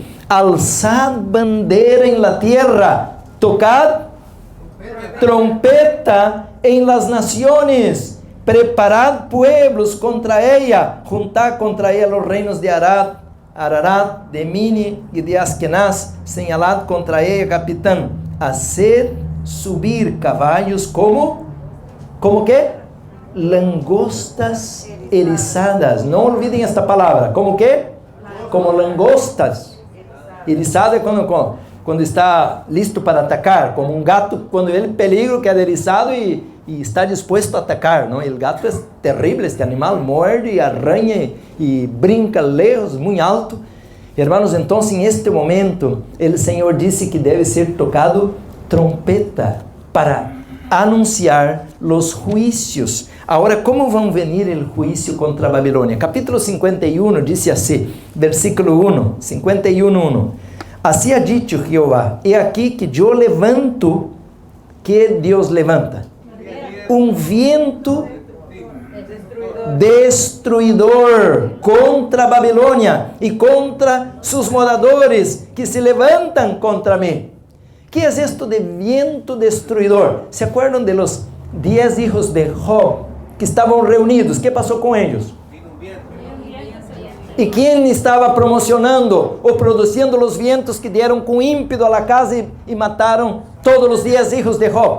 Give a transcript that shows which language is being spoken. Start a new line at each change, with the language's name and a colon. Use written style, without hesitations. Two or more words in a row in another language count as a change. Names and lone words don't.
Spanish: Alzad bandera en la tierra, tocad trompeta en las naciones, preparad pueblos contra ella, juntad contra ella los reinos de Ararat, de Mini y de Askenaz, señalad contra ella capitán, haced subir caballos como qué? Langostas erizadas. No olviden esta palabra. ¿Cómo qué? Como langostas.
Portuguese: Erizada é quando está listo para atacar, como um gato quando ele
Spanish: peligro queda erizado
Portuguese: e está disposto a atacar, não?
Spanish: El gato
Portuguese: é terrível, este animal morde, arranha e brinca lejos, muito alto. Hermanos, então, em este momento, o Senhor disse que deve ser tocado trompeta para anunciar os juízos. Agora, como vão venir o juízo contra a Babilônia? Capítulo 51 diz assim, versículo 1, 51:1. Assim
Spanish: ha dicho Jehová, he aquí que yo levanto,
Portuguese: que Deus levanta, um viento destruidor contra a Babilônia e contra seus moradores que se levantam contra mim.
Spanish: ¿Qué es esto de viento destruidor? ¿Se acuerdan de los 10 hijos de Job que estaban reunidos? ¿Qué pasó con ellos? ¿Y quién estaba promocionando o produciendo los vientos que dieron con ímpetu a la casa y mataron todos los 10 hijos de Job?